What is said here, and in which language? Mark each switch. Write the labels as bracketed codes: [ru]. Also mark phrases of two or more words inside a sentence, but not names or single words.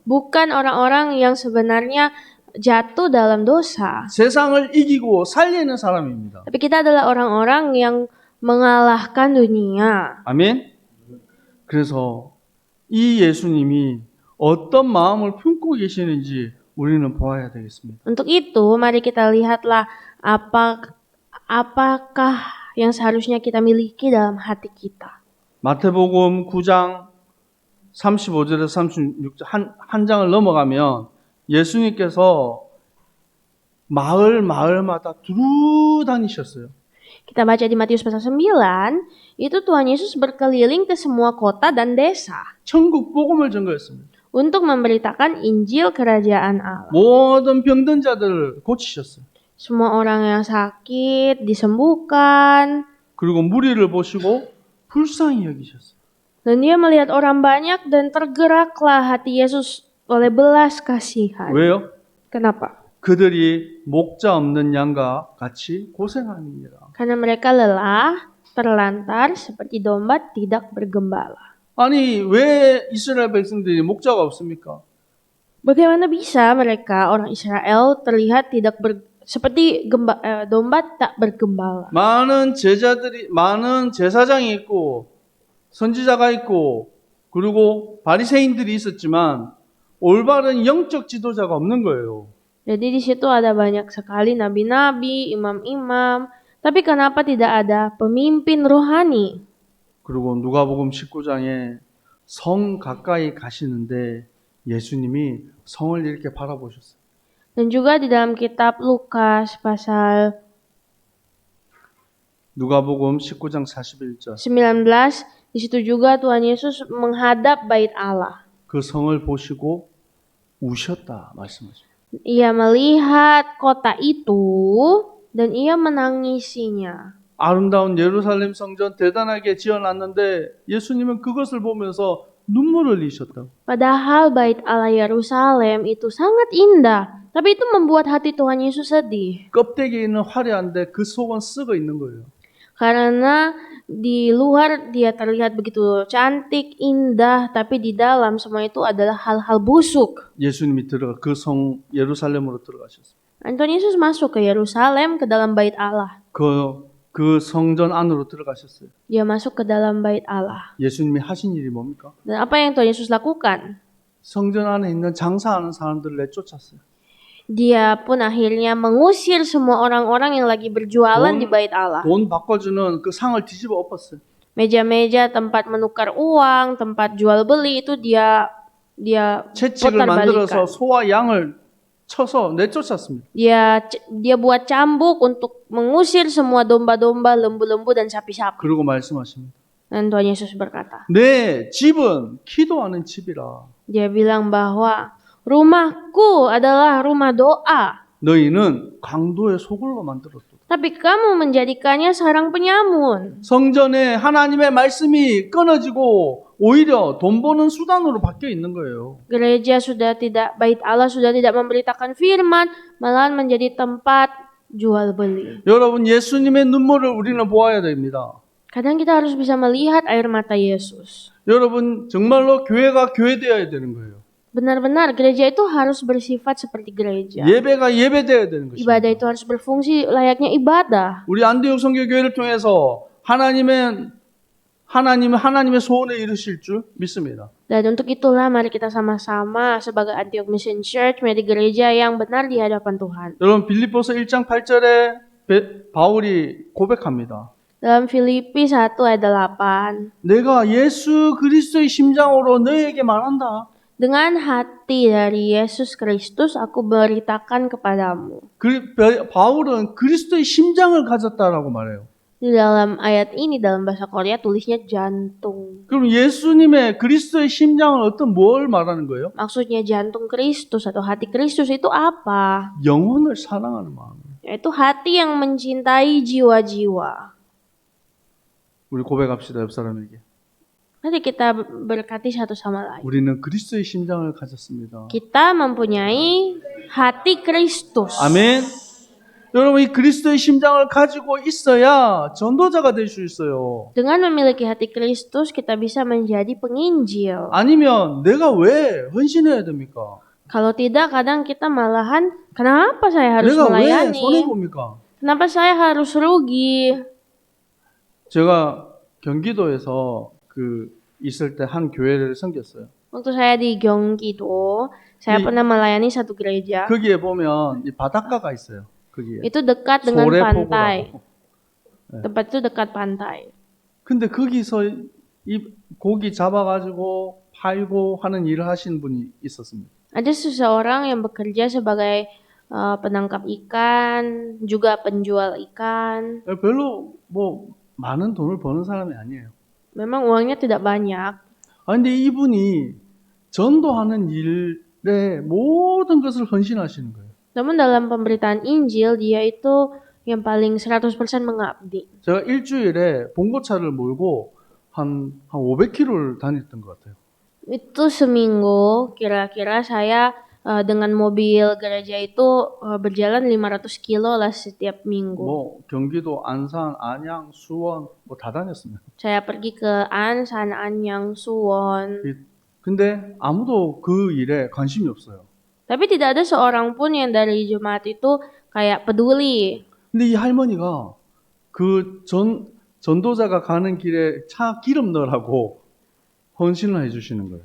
[id] Bukan orang-orang yang sebenarnya jatuh dalam dosa. [ko] 세상을 이기고 살리는 사람입니다. [id] Tapi kita adalah orang-orang yang mengalahkan dunia. [ko] 아멘. 그래서 이 예수님이 어떤 마음을 품고 계시는지 우리는 보아야 되겠습니다. [id] Untuk itu, mari kita lihatlah apakah yang seharusnya kita miliki dalam hati kita. [ko] 마태복음 9장 35절에서 36절 한 장을 넘어가면 예수님께서 마을마다 두루 다니셨어요. [id] Kita baca di Matius pasal 9, itu Tuhan Yesus berkeliling ke semua kota dan desa [ko] 천국 복음을 전거했습니다. [id] untuk memberitakan Injil Kerajaan Allah. [ko] 모든 병든 자들을 고치셨어요. [id] Semua orang yang sakit disembuhkan. [ko] 그리고 무리를 보시고 불쌍히 여기셨어요. [id] Dan dia melihat orang banyak dan tergeraklah hati Yesus oleh belas kasihan. [ko] 왜요? [id] Kenapa? [ko] 그들이 목자 없는 양과 같이 고생하느니라. [id] Karena mereka lelah, terlantar seperti domba tidak bergembala. [ko] 아니 왜 이스라엘 백성들이 목자가 없습니까? [id] Bagaimana bisa mereka orang Israel terlihat seperti domba tak bergembala? [ko] 많은 제사장이 있고 선지자가 있고 그리고 바리새인들이 있었지만 올바른 영적 지도자가 없는 거예요. [id] Jadi di situ ada banyak sekali nabi-nabi, imam-imam, tapi kenapa tidak ada pemimpin rohani? [ko] 그리고 누가복음 19장에 성 가까이 가시는데 예수님이 성을 이렇게 바라보셨어요. [id] Dan juga di dalam kitab Lukas pasal [ko] 누가복음 19장 41절 [id] 19, di situ juga Tuhan Yesus menghadap bait Allah. [ko] 그 성을 보시고 우셨다 말씀하십니다. [id] Ia melihat kota itu dan ia menangisinya. [ko] 아름다운 예루살렘 성전 대단하게 지어놨는데 예수님은 그것을 보면서 눈물을 흘리셨다고. [id] Padahal bait Allah Yerusalem itu sangat indah, tapi itu membuat hati Tuhan Yesus sedih. [ko] 껍데기는 화려한데 그 속은 썩어 있는 거예요. [id] Karena di luar dia terlihat begitu cantik, indah, tapi di dalam semua itu adalah hal-hal busuk. [ko] 예수님이 그 성 예루살렘으로 들어가셨어요. [id] Dan Tuhan Yesus masuk ke Yerusalem, ke dalam bait Allah. [ko] 그 성전 안으로 들어가셨어요. [id] Dia masuk ke dalam bait Allah. [ko] 예수님이 하신 일이 뭡니까? [id] Dan apa yang Tuhan Yesus lakukan? [ko] 성전 안에 있는 장사하는 사람들을 내쫓았어요. [id] Dia pun akhirnya mengusir semua orang-orang yang lagi berjualan di bait Allah. [ko] 돈 바꿔주는 그 상을 뒤집어 엎었어요. [id] Meja-meja tempat menukar uang, tempat jual beli itu dia [ko] 채찍을 [id] putar [ko] 만들어서 [id] balikan. [ko] 소와 양을 쳐서 내쫓았습니다. [id] Dia buat cambuk untuk mengusir semua domba-domba, lembu-lembu dan sapi-sapi. [ko] 그러고 말씀하십니다. [id] Dan Tuhan Yesus berkata, [ko] 내 집은 기도하는 집이라. [id] dia bilang bahwa rumahku adalah rumah doa, [ko] 너희는 강도의 소굴로 만들었다. [id] tapi kamu menjadikannya sarang penyamun. [ko] 성전에 하나님의 말씀이 끊어지고 오히려 돈 버는 수단으로 바뀌어 있는 거예요. [id] Bait Allah sudah tidak memberitakan firman, malahan menjadi tempat jual beli. [ko] 여러분, 예수님의 눈물을 우리는 보아야 됩니다. [id] Kadang kita harus bisa melihat air mata Yesus. [ko] 여러분, 정말로 교회가 교회되어야 되는 거예요. [id] Benar-benar gereja itu harus bersifat seperti gereja. [ko] 예배가 예배되어야 되는 것입니다. [id] Ibadah itu harus berfungsi layaknya ibadah. [ko] 우리 안디옥 선교교회를 통해서 하나님의 소원을 이루실 줄 믿습니다. [id] Dan untuk itulah mari kita sama-sama sebagai Antioch Mission Church menjadi gereja yang benar di hadapan Tuhan. [ko] 여러분, 빌립보서 1장 8절에 바울이 고백합니다. [id] Dalam Filipi 1 ayat 8. [ko] 내가 예수 그리스도의 심장으로 너희에게 말한다. [id] Dengan hati dari Yesus Kristus aku beritakan kepadamu. [ko] 바울은 그리스도의 심장을 가졌다라고 말해요. [id] Di dalam ayat ini dalam bahasa Korea tulisnya jantung. [ko] 그럼 예수님의 그리스도의 심장은 뭘 말하는 거예요? [id] Maksudnya jantung Kristus atau hati Kristus itu apa? [ko] 영혼을 사랑하는 마음. [id] Yaitu hati yang mencintai jiwa-jiwa. [ko] 우리 고백합시다, 옆 사람에게. [id] Nanti kita berkati satu sama lain. [ko] 우리는 그리스도의 심장을 가졌습니다. [id] Kita mempunyai hati Kristus. [ko] 아멘. 여러분, 이 그리스도의 심장을 가지고 있어야 전도자가 될 수 있어요. [id] Dengan memiliki hati Kristus, kita bisa menjadi penginjil. [ko] 아니면 내가 왜 헌신해야 됩니까? [id] Kalau tidak, kadang kita malahan, kenapa saya harus [ko] 내가 왜 [id] melayani? [ko] 손해봅니까? [id] Kenapa saya harus rugi? [ko] 제가 경기도에서 있을 때 한 교회를 섬겼어요. [id] Waktu saya di Gyeonggi-do, saya pernah melayani satu gereja. [ko] 거기에 보면 이 바닷가가 있어요. 거기에. [id] Itu dekat dengan pantai. [ko] 소래포구라고. [id] Tempat itu dekat pantai. [ko] 근데 거기서 이 고기 잡아가지고 팔고 하는 일을 하시는 분이 있었습니다. [id] Ada seseorang yang bekerja sebagai penangkap ikan, juga penjual ikan. [ko] 별로 많은 돈을 버는 사람이 아니에요. [id] Memang uangnya tidak banyak. [ko] 근데 이분이 전도하는 일에 모든 것을 헌신하시는 거예요. [id] Namun dalam pemberitaan Injil, dia itu yang paling 100% mengabdi. [ko] 제가 일주일에 봉고차를 몰고 한 500km를 다녔던 것 같아요. [id] Itu seminggu, kira-kira saya dengan mobil gereja itu berjalan 500 kilo lah setiap minggu. [ko] 경기도 안산, 안양, 수원 다 다녔습니다. [id] Saya pergi ke Ansan, Anyang, Suwon. [ko] 근데 아무도 그 일에 관심이 없어요. [id] Tapi tidak ada seorang pun yang dari jemaat itu kayak peduli. [ko] 근데 이 할머니가 전도자가 가는 길에 차 기름 넣으라고 헌신을 해주시는 거예요.